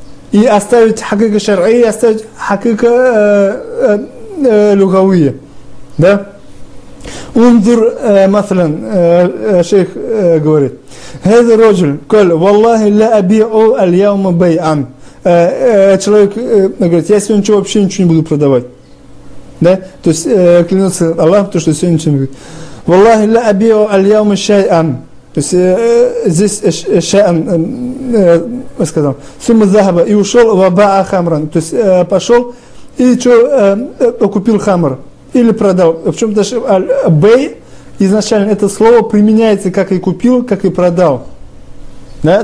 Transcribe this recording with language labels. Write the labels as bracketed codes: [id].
[ru] И оставить хакика шар'ия, оставить хакика лугавия. Да? [ar] Унзур مثلا [ru] шейх говорит: [ar] هذا الرجل قال والله لا أبيع اليوم بيعا. [ru] Человек говорит: я сегодня вообще ничего не буду продавать. Да? То есть клянется Аллах, то, что сегодня ничего не будет. [ar] والله لا أبيع اليوم شيئا. [ru] То есть здесь шай'ан сказал. [ar] ثم ذهب [ru] и ушел [ar] وباع خمرا. [ru] То есть пошел и купил хамр. Или продал. Причем даже бей изначально это слово применяется как и купил, как и продал. Да?